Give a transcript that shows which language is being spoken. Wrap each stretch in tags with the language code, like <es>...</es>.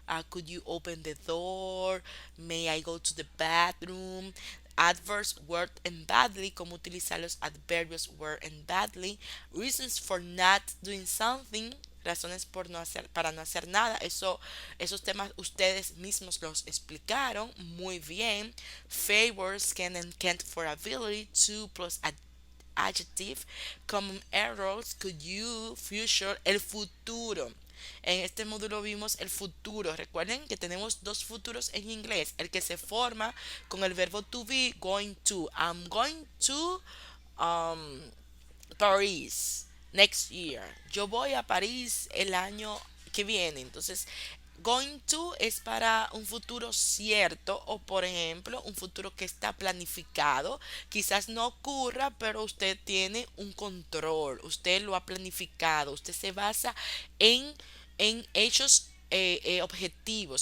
<en>Could you open the door? May I go to the bathroom? Adverbs word and badly,</en> <es>cómo utilizar los adverbios</es> <en>word and badly, reasons for not doing something,</en> <es>razones por no hacer, para no hacer nada. Esos temas ustedes mismos los explicaron muy bien.</es> <en>Favors, can and can't for ability, to plus adjective, common errors, could you, future,</en> <es>el futuro. En este módulo vimos el futuro. Recuerden que tenemos dos futuros en inglés. El que se forma con el verbo to be, going to.</es> <en>I'm going to um, Paris next year.</en> <es>Yo voy a París el año que viene. Entonces, going to es para un futuro cierto o, por ejemplo, un futuro que está planificado. Quizás no ocurra, pero usted tiene un control. Usted lo ha planificado. Usted se basa en, en hechos objetivos.</es>